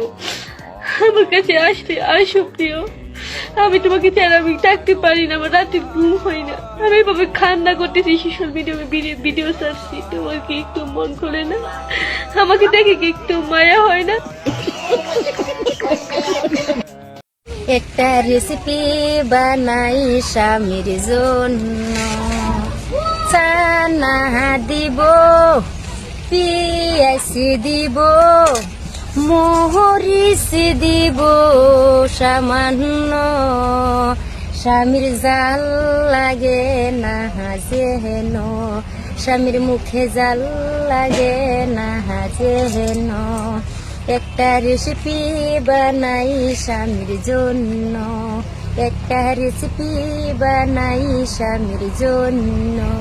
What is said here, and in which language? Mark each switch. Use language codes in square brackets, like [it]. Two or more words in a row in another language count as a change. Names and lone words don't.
[bn] আমার কাছে আসতে আসো প্রিয়, আমি তোমাকে ছাড়া আমি থাকতে পারি না, আমার রাতে ঘুম হয় না, আমি এভাবে কান্না করতেছি, [en] social media video [bn] ছাড়ছি, তোমার কি একটু মন করে না? আমাকে দেখে কি একটু মায়া হয় না? একটা রেসিপি বানাই স্বামীর জন্য, চানা দিব, পিয়াজ দিব, মরিচ দিব সামান্য, স্বামীর জাল লাগে না যেন, স্বামীর মুখে জাল লাগে না যেন, একটা রেসিপি বানাই স্বামীর জন্য, একটা রেসিপি বানাই স্বামীর জন্য।